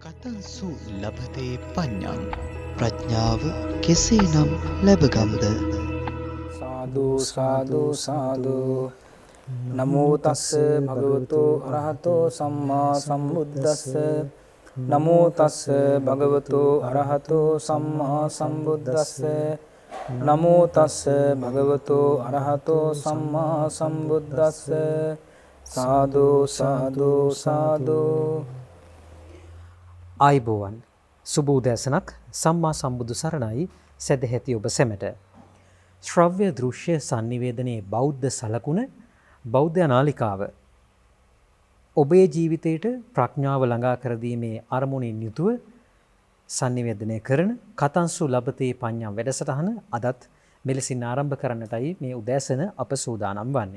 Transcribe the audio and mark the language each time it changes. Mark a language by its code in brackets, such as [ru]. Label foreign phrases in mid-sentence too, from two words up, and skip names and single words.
[pi] කතංසු ලබතේ පඤ්ඤං [si] ප්‍රඥාව කෙසේනම් ලැබගම්ද? [pi] සාදු සාදු සාදු නමෝ තස්ස භගවතු අරහතෝ සම්මා සම්බුද්දස්ස නමෝ තස්ස භගවතු අරහතෝ සම්මා සම්බුද්දස්ස නමෝ තස්ස භගවතු අරහතෝ සම්මා සම්බුද්දස්ස සාදු සාදු සාදු. [si] ආයිබෝවන් සුබෝදෑසනක් සම්මා සම්බුදු සරණයි සදැහැති ඔබ සැමට. ශ්‍රව්‍ය දෘශ්‍ය sannivedanයේ බෞද්ධ සලකුණ බෞද්ධ නාලිකාව ඔබේ ජීවිතයට ප්‍රඥාව ළඟා කර දීමේ අරමුණින් යුතුව sannivedanaya කරන කතංසු ලබතේ පඤ්ඤම් වැඩසටහන අදත් මෙලෙසින් ආරම්භ කරන්නටයි මේ උදෑසන අප සූදානම් වන්නේ.